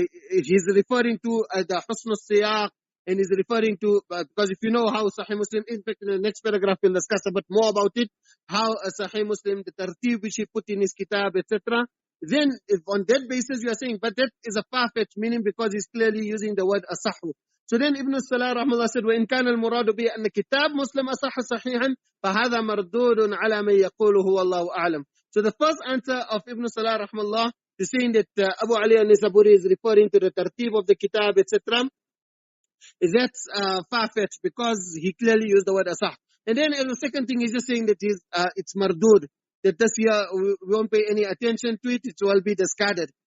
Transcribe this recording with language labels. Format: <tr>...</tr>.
<en>he's referring to the husn al-siyaq, and he's referring to, because if you know how Ṣahīh Muslim, in fact in the next paragraph we'll discuss a bit more about it, how Ṣahīh Muslim, the tartib which he put in his kitab, etc. Then if on that basis you are saying, but that is a far-fetched meaning because he's clearly using the word asahu. So then Ibn Salah rahmallah said,</en> <ar>وَإِنْ كَانَ الْمُرَادُ بِهِ أَنَّ كِتَاب مُسْلِمْ أَصَحَّ صَحِيحًا فَهَذَا مَرْدُودٌ عَلَى مَنْ يَقُولُهُ وَاللَّهُ أَعْلَمُ.</ar> <en>So the first answer of Ibn Salah rahmallah is saying that Abu Ali an-Nisaburi is referring to the tartib of the kitab, etc. That's far-fetched because he clearly used the word asah. And then the second thing, he's just saying that it's mardud, that this year we won't pay any attention to it, it will be discarded.</en>